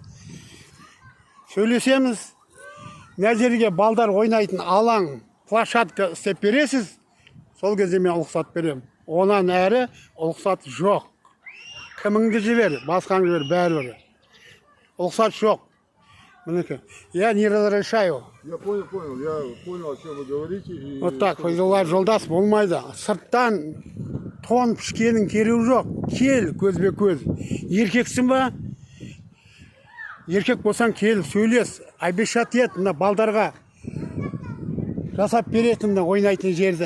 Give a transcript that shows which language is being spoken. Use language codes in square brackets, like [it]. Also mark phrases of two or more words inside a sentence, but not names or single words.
[kk] Сөйлесеміз. Мына жерге балдар ойнайтын алаң, площадка істеп бересіз. Сол кезде мен ұлықсат берем. Онан әрі ұлықсат жоқ. Кіміңді жібер, басқаңды жібер, бәрі. Ұлықсат жоқ. Мінекей. [ru] Я не разрешаю. Я понял, о чем вы говорите. И Вот так, [kk] Файзулла жолдас болмайды. Сырттан тон пішкенің кереуі жоқ. Кел көзбе көз. Еркексің ба? Еркек болсаң кел, сөйлес. Обещать ет мына балдарға. Жасап беретін мына ойнайтын жерді.